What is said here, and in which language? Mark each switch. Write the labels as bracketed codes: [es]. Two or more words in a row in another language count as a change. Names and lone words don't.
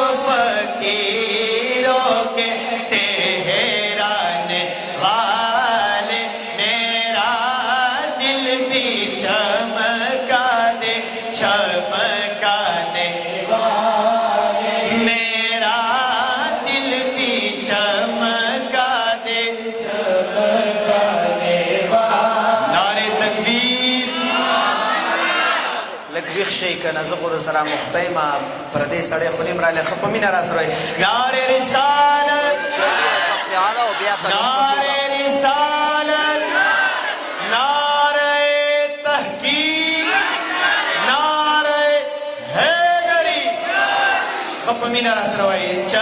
[ur] فقیروں کے ٹھہرانے والے، میرا دل بھی چمکا دے چمکا دے، میرا دل بھی چمکا دے نعرہ تکبیر [ps] لږ شي کنه زه خو در سره مخته یم پر دې سړی خو نیم رالی ښه په مینه را سره وایي [ur] نعرہ رسالت نعرہ رسالت نعرہ تحقیق نعرہ حیدری [ps] ښه په مینه را سره وایي